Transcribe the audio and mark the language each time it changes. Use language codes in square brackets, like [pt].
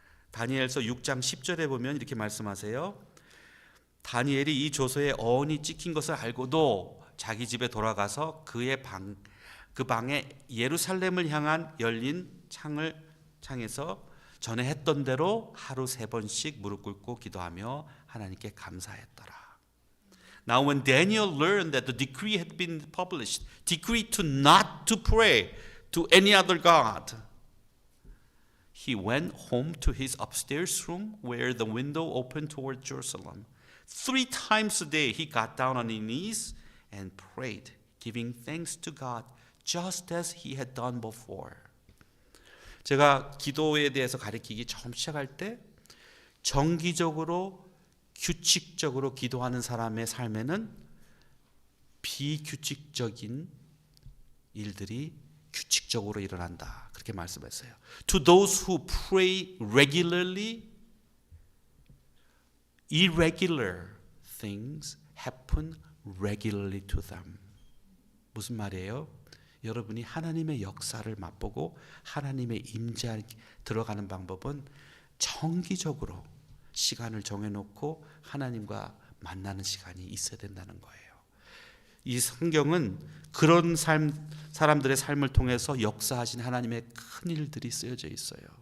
[ko] 다니엘서 6장 10절에 보면 이렇게 말씀하세요. 다니엘이 이 조서에 어언이 찍힌 것을 알고도 자기 집에 돌아가서 그 방에 예루살렘을 향한 열린 창에서 전에 했던 대로 하루 3번씩 무릎 꿇고 기도하며 하나님께 감사했더라. [en] Now when Daniel learned that the decree had been published, decree to not to pray to any other god, he went home to his upstairs room where the window opened toward Jerusalem. 3 times a day he got down on his knees and prayed, giving thanks to God, just as he had done before. [ko] 제가 기도에 대해서 가르치기 처음 시작할 때 정기적으로 규칙적으로 기도하는 사람의 삶에는 비규칙적인 일들이 규칙적으로 일어난다, 그렇게 말씀했어요. [en] To those who pray regularly, irregular things happen regularly to them. [ko] 무슨 말이에요? 여러분이 하나님의 역사를 맛보고 하나님의 임재에 들어가는 방법은 정기적으로 시간을 정해놓고 하나님과 만나는 시간이 있어야 된다는 거예요. 이 성경은 그런 사람들의 삶을 통해서 역사하신 하나님의 큰 일들이 쓰여져 있어요.